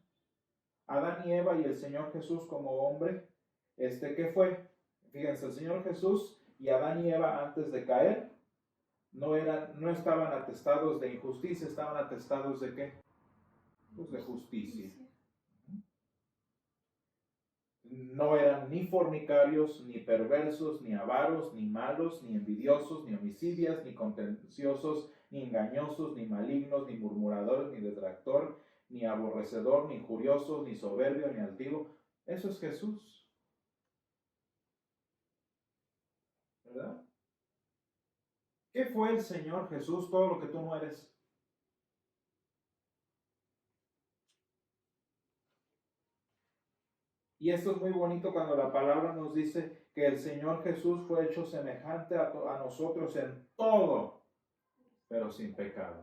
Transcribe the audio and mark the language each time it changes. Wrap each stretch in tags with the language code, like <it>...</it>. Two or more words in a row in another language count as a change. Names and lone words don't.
<es>Adán y Eva y el Señor Jesús como hombre, ¿qué fue? Fíjense, el Señor Jesús y Adán y Eva antes de caer no estaban atestados de injusticia, estaban atestados de ¿qué? Pues de justicia. No eran ni fornicarios, ni perversos, ni avaros, ni malos, ni envidiosos, ni homicidas, ni contenciosos, ni engañosos, ni malignos, ni murmuradores, ni detractor, ni aborrecedor, ni injurioso, ni soberbio, ni altivo. Eso es Jesús. ¿Verdad? ¿Qué fue el Señor Jesús? Todo lo que tú no eres. Y esto es muy bonito cuando la palabra nos dice que el Señor Jesús fue hecho semejante a nosotros en todo, pero sin pecado.</es>